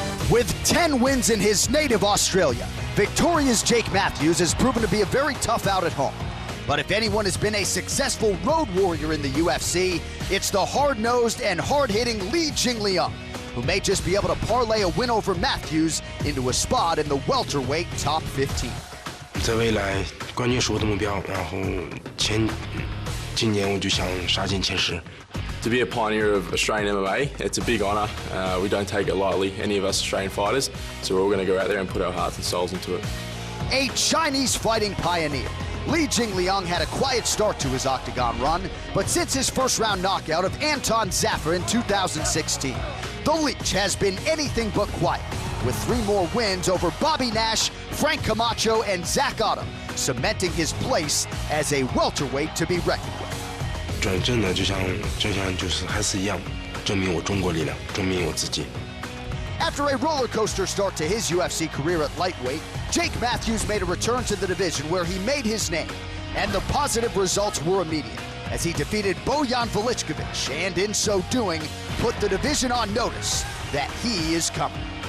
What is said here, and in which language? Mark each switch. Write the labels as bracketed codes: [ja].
[en] With 10 wins in his native Australia, Victoria's Jake Matthews has proven to be a very tough out at home. But if anyone has been a successful road warrior in the UFC, it's the hard-nosed and hard-hitting Li Jingliang, who may just be able to parlay a win over Matthews into a spot in the welterweight top 15. [zh] 在未来冠军是我的目标，然后今年我就想杀进前10。 [en] To be a pioneer of Australian MMA, it's a big honour. We don't take it lightly, any of us Australian fighters, so we're all going to go out there and put our hearts and souls into it. A Chinese fighting pioneer, Li Jingliang had a quiet start to his octagon run, but since his first-round knockout of Anton Zafar in 2016, the Leech has been anything but quiet, with 3 more wins over Bobby Nash, Frank Camacho, and Zach Otto, cementing his place as a welterweight to be reckoned with. [zh] 转正呢，就像就是还是一样，证明我中国力量，证明我自己。 [en] After a roller coaster start to his UFC career at lightweight, Jake Matthews made a return to the division where he made his name, and the positive results were immediate as he defeated Bojan Velichkovic, and in so doing, put the division on notice that he is coming.